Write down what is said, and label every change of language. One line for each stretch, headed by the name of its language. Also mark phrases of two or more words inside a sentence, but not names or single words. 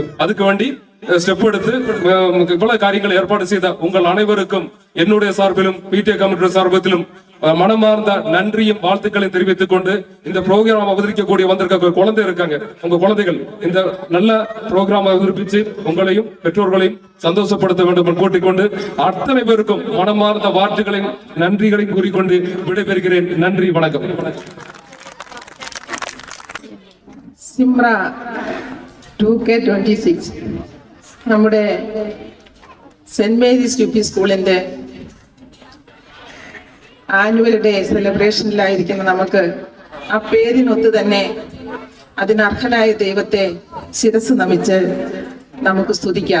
Tamil: அதுக்கு வேண்டி ஸ்டெப் எடுத்து இவ்வளவு காரியங்களை ஏற்பாடு செய்த உங்கள் அனைவருக்கும் என்னுடைய சார்பிலும் PTA கமிட்டியுடைய சார்பிலும் மனமார்ந்த நன்றியும் வாழ்த்துக்களையும் தெரிவித்துக் கொண்டு இந்த ப்ரோக்ராம் அவதரிக்கக்கூடிய வந்திருக்க குழந்தை இருக்காங்க, உங்க குழந்தைகள் இந்த நல்ல ப்ரோக்ராம் அவதரிப்பிச்சு உங்களையும் பெற்றோர்களையும் சந்தோஷப்படுத்த வேண்டும் என்று கூட்டிக்கொண்டு அத்தனை பேருக்கும் மனமார்ந்த வாழ்த்துக்களையும் நன்றிகளையும் கூறிக்கொண்டு விடைபெறுகிறேன். நன்றி, வணக்கம்.
Malayalam: സിംറ 2K26 നമ്മുടെ സെന്റ് മേരീസ് UP സ്കൂളിന്റെ ആനുവൽ ഡേ സെലിബ്രേഷനിലായിരിക്കുന്ന നമുക്ക് ആ പേരിനൊത്ത് തന്നെ അതിനർഹനായ ദൈവത്തെ ശിരസ് നമിച്ച് നമുക്ക് സ്തുതിക്കാം.